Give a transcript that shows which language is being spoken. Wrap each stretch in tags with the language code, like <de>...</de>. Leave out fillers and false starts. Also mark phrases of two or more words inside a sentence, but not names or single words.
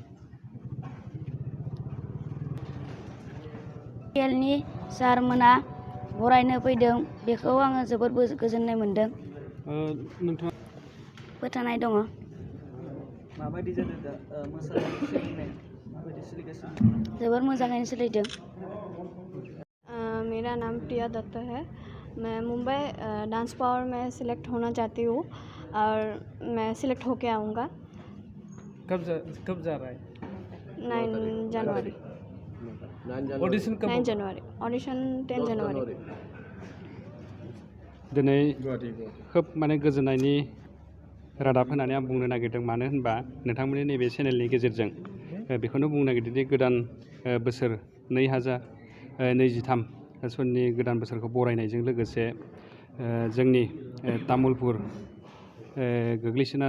<brx>UPPL नि सारमोना बरायनो फैदों। बेखौ आङो जोबोद गोजोननाय मोनदों। नोंथाङा फोथायनाय दङ। माबायदि जादों दा मोसानाय सोलिनाय माबायदि सोलिगासिनो? जोबोद मोजाङैनो सोलिदों।</brx> <hi>मेरा नाम प्रिया दत्त है। मैं मुंबई डांस पावर में सिलेक्ट होना चाहती हूँ और मैं सिलेक्ट होके आऊँगा। कब जा रहा है? 9 जनवरी। ऑडिशन कब? 9 जनवरी। ऑडिशन 10 जनवरी।</hi> <brx>दिनै खोब माने गोजोननायनि रादाब होननानै आं बुंनो नागिरदों। मानो होनबा नोंथांमोननि नैबे चेनेलनि गेजेरजों बेखौनो बुंनो नागिरदोंदि गोदान बोसोर 2023 सननि गोदान बोसोरखौ बरायनायजों लोगोसे जोंनि तामुलपुर गोग्लैसोना</brx>